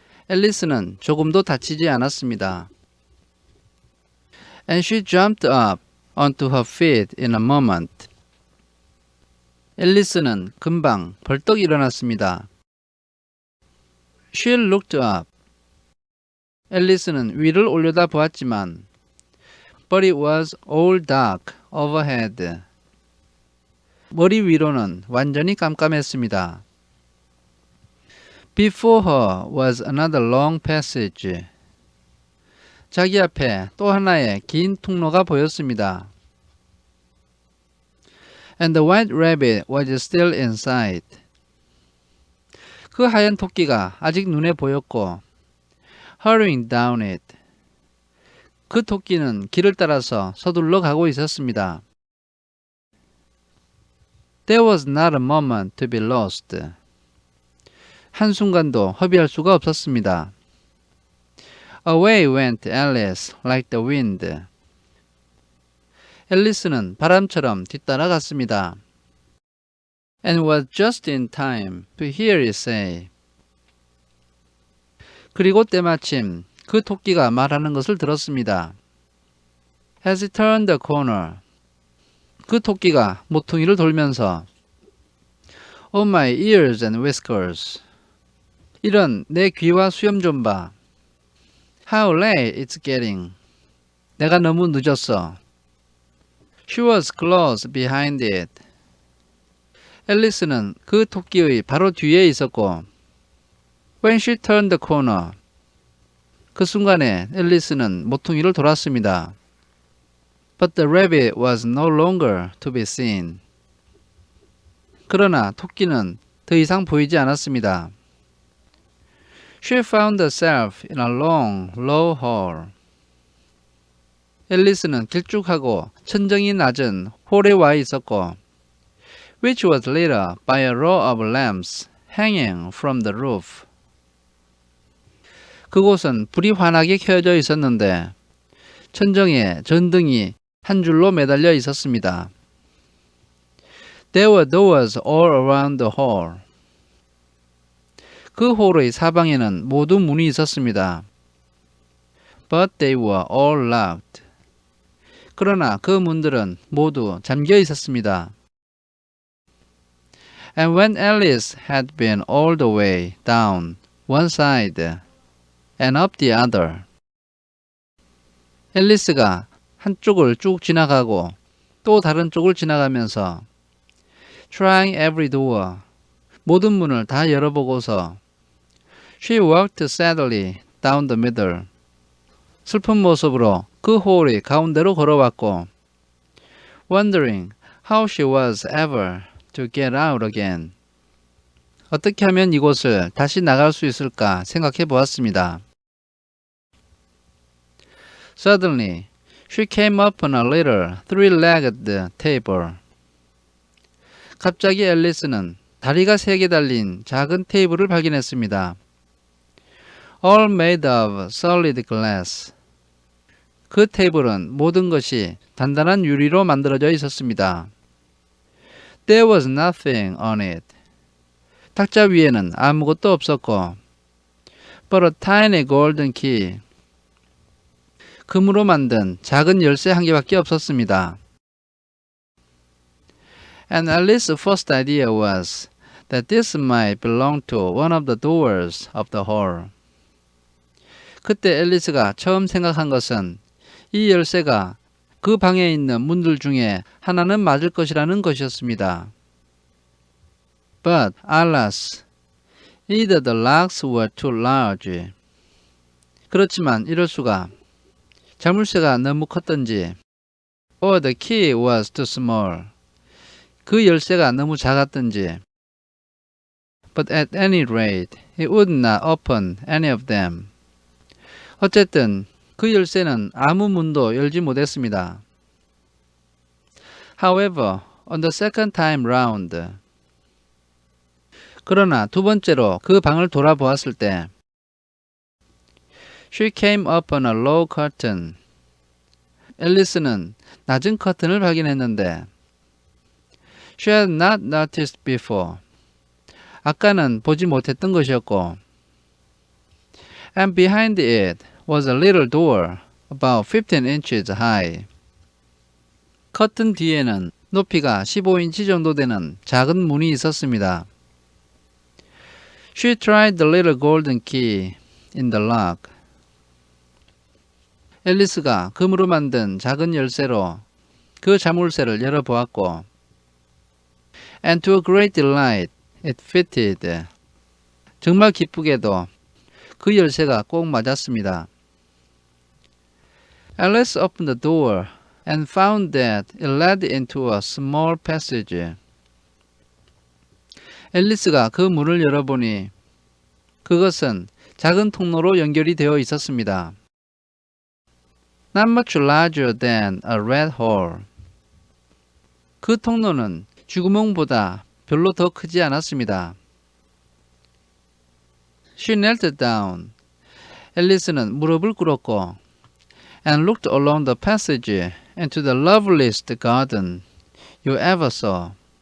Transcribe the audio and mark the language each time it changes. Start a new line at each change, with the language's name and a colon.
Korean: 앨리스는 조금도 다치지 않았습니다.
English: And she jumped up onto her feet in a moment.
Korean: 앨리스는 금방 벌떡 일어났습니다.
English: She looked up.
Korean: 앨리스는 위를 올려다 보았지만
English: But it was all dark overhead.
Korean: 머리 위로는 완전히 깜깜했습니다.
English: Before her was another long passage.
Korean: 자기 앞에 또 하나의 긴 통로가 보였습니다.
English: And the white rabbit was still in sight.
Korean: 그 하얀 토끼가 아직 눈에 보였고
English: hurrying down it.
Korean: 그 토끼는 길을 따라서 서둘러 가고 있었습니다.
English: There was not a moment to be lost.
Korean: 한순간도 허비할 수가 없었습니다.
English: Away went Alice like the wind.
Korean: 앨리스는 바람처럼 뒤따라갔습니다.
English: And was just in time to hear it say.
Korean: 그리고 때마침 그 토끼가 말하는 것을 들었습니다.
English: As he turned the corner.
Korean: 그 토끼가 모퉁이를 돌면서
English: Oh my ears and whiskers.
Korean: 이런 내 귀와 수염 좀 봐.
English: How late it's getting.
Korean: 내가 너무 늦었어.
English: She was close behind it.
Korean: 앨리스는 그 토끼의 바로 뒤에 있었고
English: When she turned the corner.
Korean: 그 순간에 앨리스는 모퉁이를 돌았습니다.
English: But the rabbit was no longer to be seen.
Korean: 그러나 토끼는 더 이상 보이지 않았습니다.
English: She found herself in a long, low hall.
Korean: 앨리스는 길쭉하고 천정이 낮은 홀에 와 있었고
English: which was lit up by a row of lamps hanging from the roof.
Korean: 그곳은 불이 환하게 켜져 있었는데 천정에 전등이 한 줄로 매달려 있었습니다.
English: There were doors all around the hall.
Korean: 그 홀의 사방에는 모두 문이 있었습니다.
English: But they were all locked.
Korean: 그러나 그 문들은 모두 잠겨 있었습니다.
English: And when Alice had been all the way down one side and up the other.
Korean: 앨리스가 한쪽을 쭉 지나가고 또 다른 쪽을 지나가면서
English: trying every door.
Korean: 모든 문을 다 열어보고서
English: she walked sadly down the middle.
Korean: 슬픈 모습으로 그 홀의 가운데로 걸어왔고
English: wondering how she was ever to get out again.
Korean: 어떻게 하면 이곳을 다시 나갈 수 있을까 생각해 보았습니다.
English: Suddenly, she came upon a little three-legged table.
Korean: 갑자기 앨리스는 다리가 3개 달린 작은 테이블을 발견했습니다.
English: All made of solid glass.
Korean: 그 테이블은 모든 것이 단단한 유리로 만들어져 있었습니다.
English: There was nothing on it.
Korean: 탁자 위에는 아무것도 없었고
English: but a tiny golden key.
Korean: 금으로 만든 작은 열쇠 한 개밖에 없었습니다.
English: And Alice's first idea was that this might belong to one of the doors of the hall.
Korean: 그때 앨리스가 처음 생각한 것은 이 열쇠가 그 방에 있는 문들 중에 하나는 맞을 것이라는 것이었습니다.
English: But alas, either the locks were too large.
Korean: 그렇지만 이럴 수가. 자물쇠가 너무 컸던지
English: or the key was too small.
Korean: 그 열쇠가 너무 작았던지
English: But at any rate, it would not open any of them.
Korean: 어쨌든 그 열쇠는 아무 문도 열지 못했습니다.
English: However, on the second time round.
Korean: 그러나 두 번째로 그 방을 돌아보았을 때
English: She came upon a low curtain.
Korean: 앨리스는 낮은 커튼을 발견했는데
English: She had not noticed before.
Korean: 아까는 보지 못했던 것이었고,
English: and behind it was a little door about 15 inches high.
Korean: 커튼 뒤에는 높이가 15인치 정도 되는 작은 문이 있었습니다.
English: She tried the little golden key in the lock.
Korean: 앨리스가 금으로 만든 작은 열쇠로 그 자물쇠를 열어보았고,
English: and to a great delight it fitted.
Korean: 정말 기쁘게도 그 열쇠가 꼭 맞았습니다.
English: Alice opened the door and found that it led into a small passage.
Korean: 앨리스가 그 문을 열어보니 그것은 작은 통로로 연결이 되어 있었습니다.
English: Not much larger than a rat hole.
Korean: 그 통로는 쥐구멍보다 별로 더 크지 않았습니다.
English: She knelt down.
Korean: 앨리스는 무릎을 꿇었고
English: and looked along the passage into the loveliest garden you ever saw.